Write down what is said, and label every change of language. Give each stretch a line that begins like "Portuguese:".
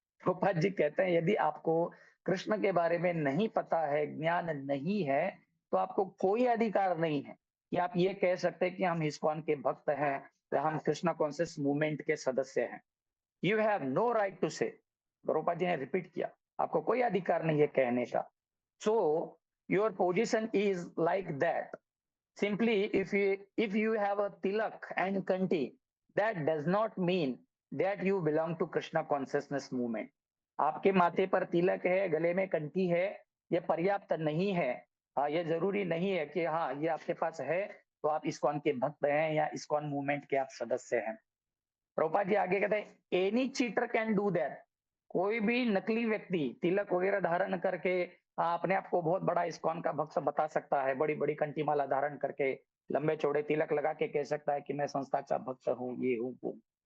Hindi: प्रभुपाद जी कहते हैं यदि आपको कृष्ण के बारे में नहीं पता है, ज्ञान नहीं है, तो आपको कोई अधिकार नहीं है कि आप ये कह सकते हैं कि हम इस्कॉन के भक्त हैं या हम कृष्णा कॉन्शियस मूवमेंट के सदस्य हैं।
English: You have no right to say.
Hindi: प्रभुपाद जी ने रिपीट किया, आपको कोई अधिकार नहीं है कहने का।
English: So your position is like that. Simply, if you have a tilak and kanti, that does not mean that you belong to Krishna consciousness movement.
Hindi: आपके माथे पर तिलक है, गले में कंठी है, ये पर्याप्त नहीं है। ये जरूरी नहीं है कि हाँ ये आपके पास है तो आप इस्कॉन के भक्त हैं या इस्कॉन मूवमेंट के आप सदस्य हैं। प्रभुपाद जी आगे कहते हैं
English: Any cheater can do that.
Hindi: कोई भी नकली व्यक्ति तिलक वगैरह धारण करके अपने आप को बहुत बड़ा इस्कॉन का भक्त बता सकता है, बड़ी बड़ी कंठी माला धारण करके लंबे चौड़े तिलक लगा के कह सकता है कि मैं संस्था का भक्त हूँ, ये हूँ वो।